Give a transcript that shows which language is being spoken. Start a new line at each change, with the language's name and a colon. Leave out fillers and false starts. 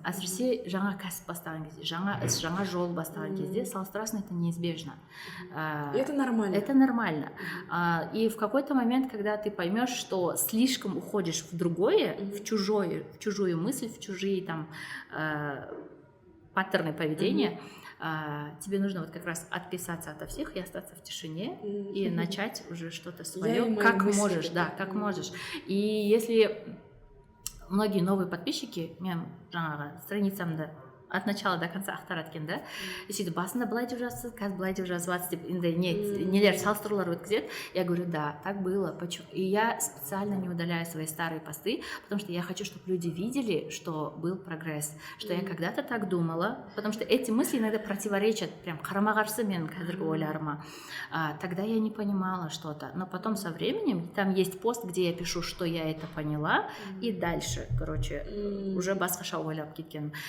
Kazakh: Әсіресе жаңа кәсіп бастаған кезде, жаңа іс, жаңа жол бастаған кезде салыстырасың,
Russian: это неизбежно. Это нормально. Это нормально. И в какой-то момент, когда ты поймешь, что слишком уходишь в другое, в чужую мысль, в чужие там паттерны поведения, тебе нужно вот как раз отписаться ото всех и остаться в тишине и начать уже что-то свое, как можешь, да, как можешь. И если многие новые подписчики
Kazakh: мен жаңағы страницамды
Russian: от начала до конца
Kazakh: ақтарады екен да. И сөйтіп басында былай деп жазсыз, қазір былай деп жазып жатсыз деп енді нелер салыстырулар өткізеді.
Russian: Я говорю, да, так было. Почему? И я специально не удаляю свои старые посты, потому что я хочу, чтобы люди видели, что был прогресс, что я когда-то так думала, потому что эти мысли иногда противоречат прям
Kazakh: қарама-қарсы менің қазіргі ойларыма.
Russian: Тогда я не понимала что-то, но потом со временем там есть пост, где я пишу, что я это поняла, и дальше, короче, уже
Kazakh: басқаша ойлап кеткенмін.